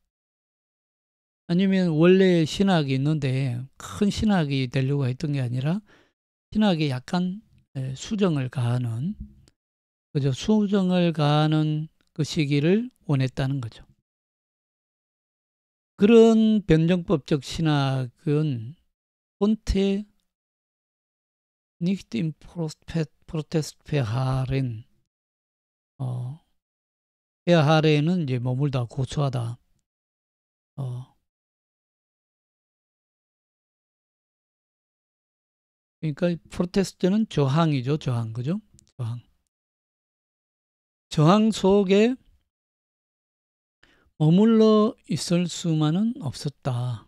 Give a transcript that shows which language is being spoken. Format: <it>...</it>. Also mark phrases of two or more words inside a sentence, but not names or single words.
<ko>아니면 원래 신학이 있는데 큰 신학이 되려고 했던 게 아니라 신학에 약간 수정을 가하는, 그죠? 수정을 가하는 그 시기를 원했다는 거죠. 그런 변정법적 신학은</ko> <de>konnte nicht im Protest verharren,</de> <ko>verharren은 이제 머물다, 고수하다. 그러니까 프로테스트는 저항이죠, 저항, 그죠? 저항. 저항 속에 머물러 있을 수만은 없었다.</ko>